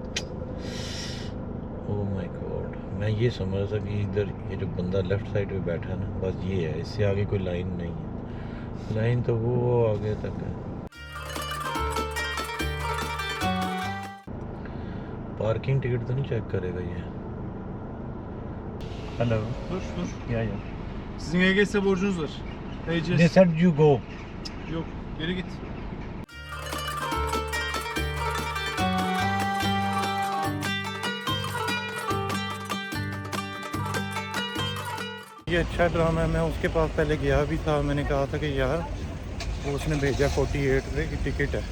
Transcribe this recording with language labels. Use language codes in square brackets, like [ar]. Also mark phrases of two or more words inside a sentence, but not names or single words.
[en] oh my god, [hi] मैं ये समझ रहा था कि इधर ये जो बंदा [en] left side [hi] पे बैठा है ना, बस ये है, इससे आगे कोई लाइन नहीं है। लाइन तो वो आगे तक है। पार्किंग टिकट तो नहीं चेक करेगा ये? [tr] Hello. Dur dur. Ya ya. Sizin EGS borcunuz var. [en] They EGS. said you go. [tr] Yok. Geri git. [hi] ये अच्छा ड्रामा है। मैं उसके पास पहले गया भी था, मैंने कहा था कि यार वो उसने भेजा 48 रुपये की टिकट है।